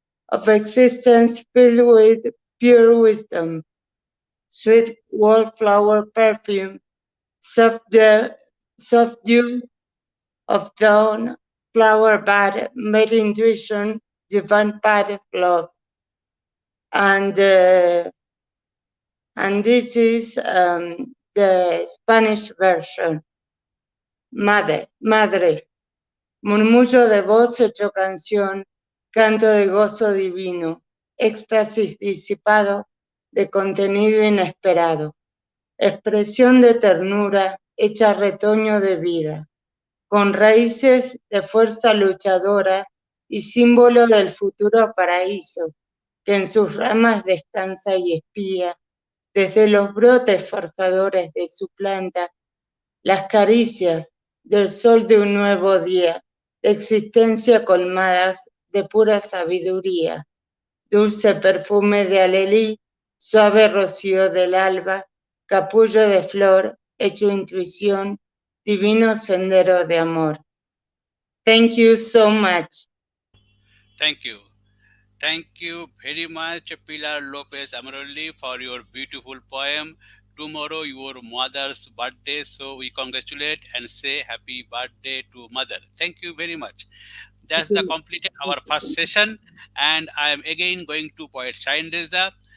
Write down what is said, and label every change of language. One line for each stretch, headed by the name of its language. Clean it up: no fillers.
English: of existence filled with pure wisdom, sweet wallflower perfume, soft dew of dawn, flower bud, made intuition, divine path of love. And this is the Spanish version.
Spanish: Madre, murmullo de voz hecho canción, canto de gozo divino, éxtasis disipado de contenido inesperado, expresión de ternura hecha retoño de vida, con raíces de fuerza luchadora y símbolo del futuro paraíso, que en sus ramas descansa y espía, desde los brotes forjadores de su planta, las caricias del sol de un nuevo día, de existencia colmadas de pura sabiduría, dulce perfume de alelí, suave rocío del alba, capullo de flor, hecho intuición, divino sendero de amor.
English: Thank you so much. Thank you. Thank you very much, Pilar Lopez Amorelli, for your beautiful poem. Tomorrow your mother's birthday, so we congratulate and say happy birthday to mother. Thank you very much. That's the completed our first session, and I am again going to poet Shaheen Reza.